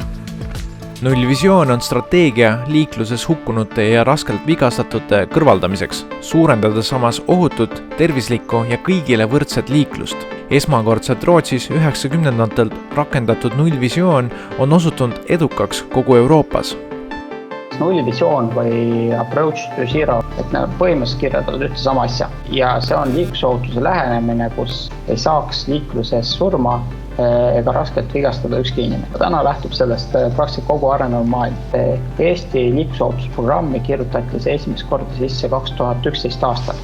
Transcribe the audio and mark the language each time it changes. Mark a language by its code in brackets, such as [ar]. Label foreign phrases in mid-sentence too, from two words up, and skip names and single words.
[et] Nullvisioon on strateegia liikluses hukkunute ja raskelt vigastatute kõrvaldamiseks, suurendades samas ohutut, tervislikku ja kõigile võrdset liiklust. Esmakordselt Rootsis 90-ndatel rakendatud nullvisioon on osutunud edukaks kogu Euroopas. näiteks nullvisioon või [en] approach to zero, [et] et nad põhimõtteliselt kirjeldavad ühte sama asja. Ja see on liiklusohutuse lähenemine, kus ei saaks liikluses surma ega raskelt vigastada ükski inimene. Täna lähtub sellest praktiliselt kogu arenenud maailm. Eesti liiklusohutusprogrammi kirjutati see esimest korda sisse 2011 aastal.